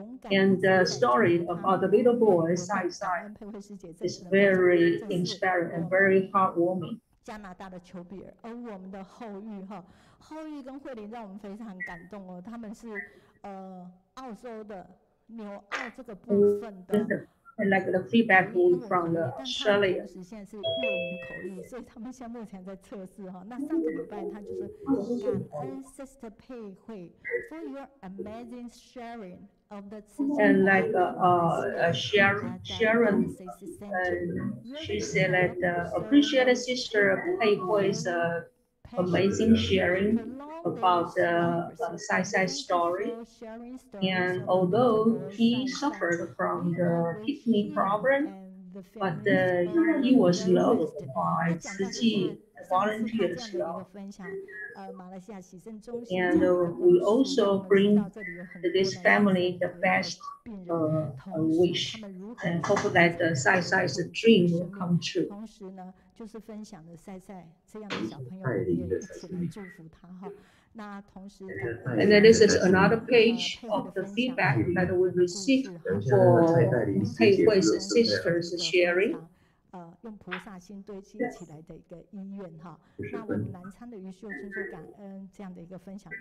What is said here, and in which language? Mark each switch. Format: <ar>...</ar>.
<en>And the story about the little boy Sai Sai is very inspiring and very heartwarming.</en> <zh>加拿大的丘比尔，而我们的后羿后羿跟慧玲让我们非常感动哦，他们是澳洲的纽澳这个部分的。</zh> <en>And like the feedback from the Australia.</en> <zh>现在是粤语口译，所以他们现在目前在测试哈。那上个礼拜他就是感恩 Sister 佩慧</zh> <en>for your amazing sharing of the and like Sharon, she said that appreciate Sister Pei Hui's amazing sharing about the Sai Sai story. And although he suffered from the kidney problem, but he was loved by Tzu Chi volunteers. And we also bring this family the best wish and hope that the Sai Sai's dream will come true.</en> <zh>就是分享的赛赛这样的小朋友，我们也一起来祝福他哈。那同时</zh> <en>，and then this is another page of the feedback that we received for Pei Hui's sisters sharing.</en> <zh>用菩萨心堆砌起来的一个医院哈。那我们南昌的余秀春说感恩这样的一个分享。</zh>